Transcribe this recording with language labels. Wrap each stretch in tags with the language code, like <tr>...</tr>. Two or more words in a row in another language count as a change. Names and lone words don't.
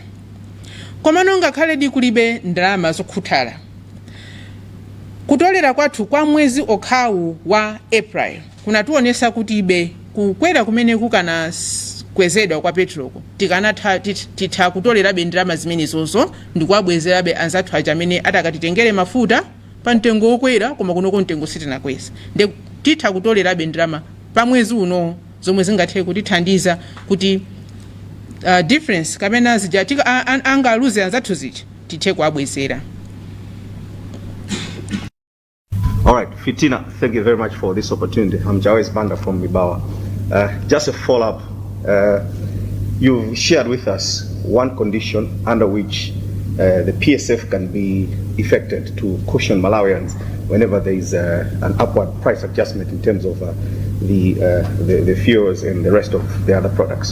<ny>Komano ngakhale kulibe ndalama zokhuthala, kutolera kwathu kwa mwezi okhawu wa April kunatuonesa kuti ibe kukwera kumene kukana kwezedwa kwa petrolko titha kutolerabe ndalama zimenezozo ndikuwabwezerabe anzathu aja amene atakatitengere mafuta pa mtengo wokwera koma kunoko mtengo sitinakweza. Nde titha kutolerabe ndalama pa mwezi uno zomwe zingathe kutithandiza kuti difference kapena zija angaluze anzathu zija tithe kuwabwezera.</ny> <en>All right, Fitina, thank you very much for this opportunity. I'm Jawes Banda from Mibawa. Just a follow-up. You've shared with us one condition under which the PSF can be effected to cushion Malawians whenever there is an upward price adjustment in terms of the fuels and the rest of the other products.</en>